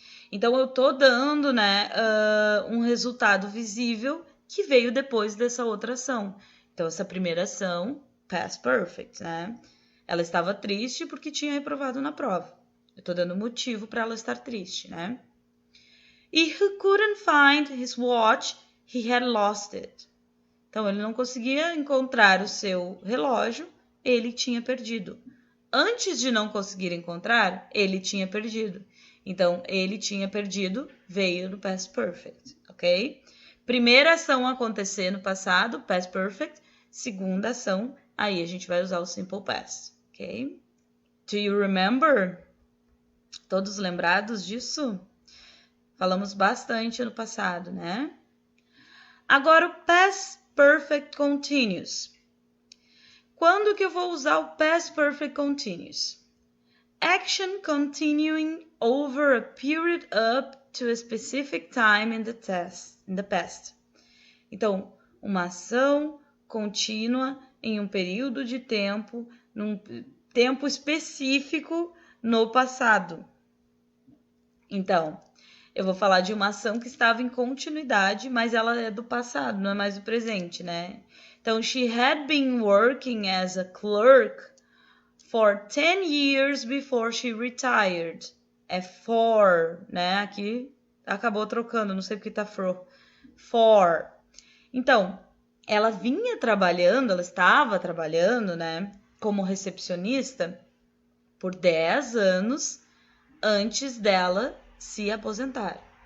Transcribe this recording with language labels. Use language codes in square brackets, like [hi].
[pt] Então, eu tô dando, né, um resultado visível que veio depois dessa outra ação. Então, essa primeira ação, past perfect, né? Ela estava triste porque tinha reprovado na prova. Eu tô dando motivo para ela estar triste, né? [en] E he couldn't find his watch, he had lost it. [pt] Então, ele não conseguia encontrar o seu relógio, ele tinha perdido. Antes de não conseguir encontrar, ele tinha perdido. Então, ele tinha perdido, veio no past perfect, ok? Primeira ação acontecer no passado, past perfect. Segunda ação, aí a gente vai usar o simple past, ok? [en] Do you remember? [pt] Todos lembrados disso? Falamos bastante no passado, né? Agora, o past perfect continuous. Quando que eu vou usar o past perfect continuous? [en] Action continuing over a period up to a specific time in the past. [pt] Então, uma ação contínua em um período de tempo, num tempo específico no passado. Então, eu vou falar de uma ação que estava em continuidade, mas ela é do passado, não é mais do presente, né? [en] Então, she had been working as a clerk for 10 years before she retired. [pt] É for, né? Aqui acabou trocando, não sei porque tá for. Então, ela estava trabalhando, né? Como recepcionista por 10 anos antes dela se aposentar.